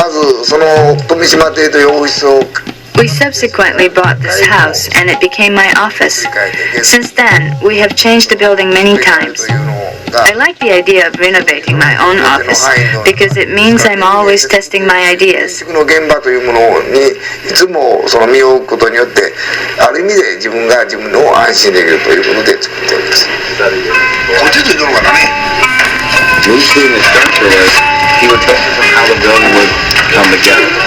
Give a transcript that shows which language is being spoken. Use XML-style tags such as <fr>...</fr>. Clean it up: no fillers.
<ja>まずその富島邸というオフィスを</ja> <en>We subsequently bought this house and it became my office. Since then, we have changed the building many times. I like the idea of renovating my own office because it means I'm always testing my ideas.</en> <ja>の現場というものにいつもその身を置くことによってある意味で自分が自分の安心できるということで作っております。こっちというのがね。</ja> <en>Moose being a structuralist, he would focus on how the building would come together.</en>